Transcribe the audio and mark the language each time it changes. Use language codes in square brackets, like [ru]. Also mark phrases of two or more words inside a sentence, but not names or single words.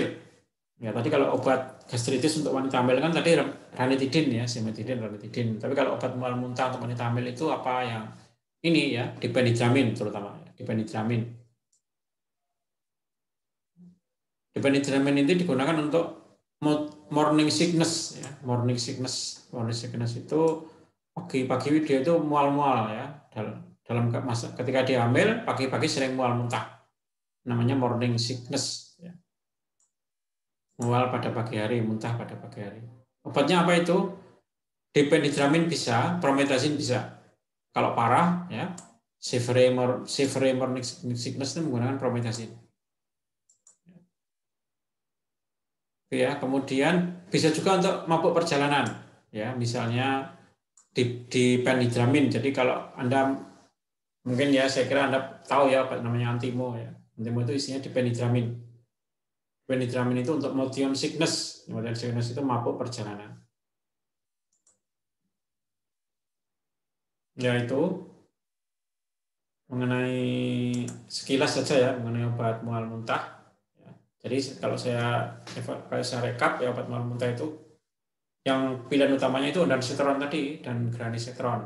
[id] Ya, tadi kalau obat gastritis untuk wanita hamil kan tadi ranitidin ya, simetidin, ranitidin. Tapi kalau obat mual muntah untuk wanita hamil itu apa yang ini ya, dipenidramin terutama, dipenidramin. Dipenidramin itu digunakan untuk [en] morning sickness [id] ya, [en] morning sickness. Morning sickness [id] itu pagi-pagi dia itu mual-mual ya. Dalam masa ketika dia hamil, pagi-pagi sering mual muntah. Namanya [en] morning sickness [id] ya. Mual pada pagi hari, muntah pada pagi hari. Obatnya apa itu? Dipenidramin bisa, promethazine bisa. Kalau parah ya, [en] severe morning sickness [id] itu menggunakan promethazine. Ya, kemudian bisa juga untuk mabuk perjalanan, ya, misalnya di penidramin. Jadi kalau Anda mungkin ya, saya kira Anda tahu ya apa namanya Antimo ya. Antimo itu isinya dipenidramin. Penidramin itu untuk [en] motion sickness. Motion sickness [id] itu mabuk perjalanan. Ya itu mengenai sekilas saja ya mengenai obat mual muntah. Jadi kalau saya rekap ya, obat mual muntah itu yang pilihan utamanya itu ondansetron tadi dan granisetron.